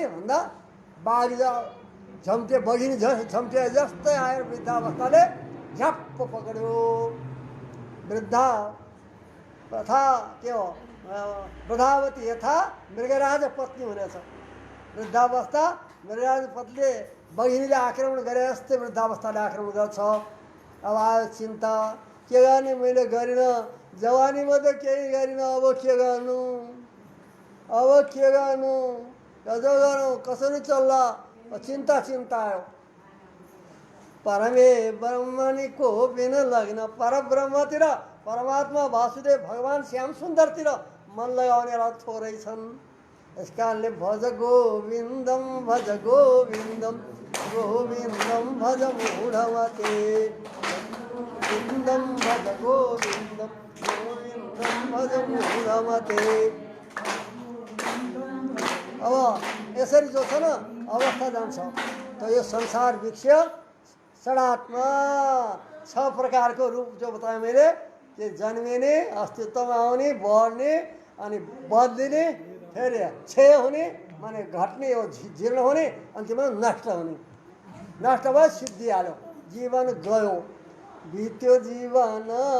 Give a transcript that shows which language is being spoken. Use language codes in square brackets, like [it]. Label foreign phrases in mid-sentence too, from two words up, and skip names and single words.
[ne] भन्दा बाघ झम्टे बगिनी झम्टे जस्तै आयो वृद्धावस्थाले झ्याप्प पक्ड्यो वृद्धा तथा के हो [sa] वृद्धावती यथा मृगराज पत्नी [ne] हुनेछ वृद्धावस्था मृगराज पत्नीले बगिनीले आक्रमण गरे जस्तै वृद्धावस्थाले आक्रमण गर्छ अब आयो चिन्ता के गर्ने मैले गरिनँ जवानीमा त केही गरिनँ अब के गर्नु कसो गरौँ कसरी चल्ला चिन्ता आयो [sa] परमे ब्रह्मणि कोपि न लग्न [ne] परब्रह्मतिर परमात्मा वासुदेव भगवान् श्याम सुन्दरतिर मन लगाउनेलाई थोरै छन् यस कारणले [sa] भज गोविन्दं भज गोविन्दं गोविन्दं भज मूढमते गोविन्दं भज गोविन्दं गोविन्दं भज मूढमते [ne] अब यसरी जो छ न अवस्था जान्छ त यो संसार वृक्ष षडात्मा 6 प्रकारको रूप जो बताएँ मैले कि जन्मिने अस्तित्वमा आउने बढ्ने अनि बदलिने फेरि क्षय हुने माने घट्ने हो जीर्ण हुने अन्तिममा नष्ट हुने नष्ट भयो सिद्धिहाल्यो जीवन गयो बित्यो जीवन